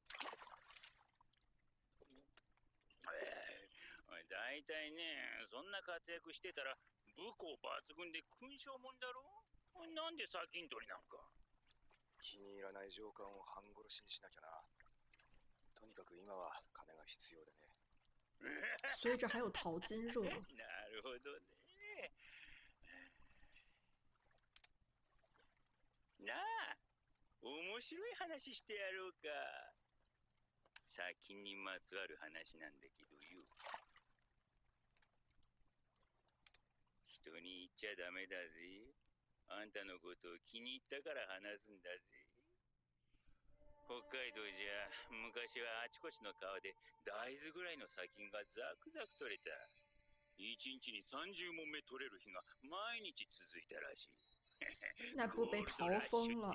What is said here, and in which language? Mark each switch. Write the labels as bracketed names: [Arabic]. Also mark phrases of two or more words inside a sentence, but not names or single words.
[Japanese] 大体ね、そんな活躍してたら武功抜群で勲章もんだろ。なんで砂金取りなんか。気に入らない上官を半殺しにしなきゃな。とにかく今は金が必要でね。 [Chinese] 所以这还有淘金热。 [Japanese] なるほどね。なあ、面白い話してやろうか。砂金にまつわる話なんだけどよ。人に言っちゃダメだぜ。あんたのことを気に入ったから話すんだぜ。北海道じゃ昔はあちこちの川で大豆ぐらいの砂金がザクザク取れた。1日に30問目取れる日が毎日続いたらしい。 [Chinese] 那不被淘疯了？